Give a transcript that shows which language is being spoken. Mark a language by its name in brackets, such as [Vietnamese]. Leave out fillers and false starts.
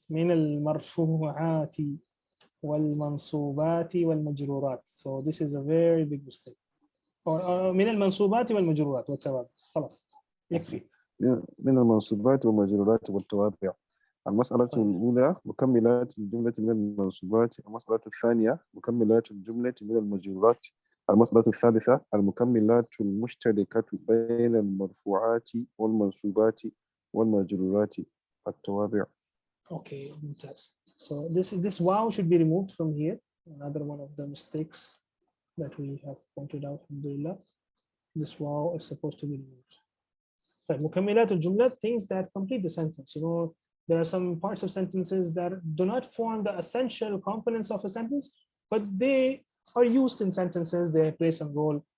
[Arabic] من المرفوعات والمنصوبات والمجرورات. [English] So this is a very big mistake. [Arabic] من المنصوبات والمجرورات والتوابع. خلاص يكفي. من المنصوبات والمجرورات والتوابع. المسألة الأولى مكملات الجملة من المنصوبات. المسألة الثانية مكملات الجملة من المجرورات. المسألة الثالثة المكملات المشتركة بين المرفوعات والمنصوبات والمجرورات التوابع. [English] Okay, ممتاز. So this wow should be removed from here. Another one of the mistakes that we have pointed out. Alhamdulillah. This wow is supposed to be removed. So [Arabic] مكملات الجملة, [English] things that complete the sentence. You know, there are some parts of sentences that do not form the essential components of a sentence, but they are used in sentences. They play some role.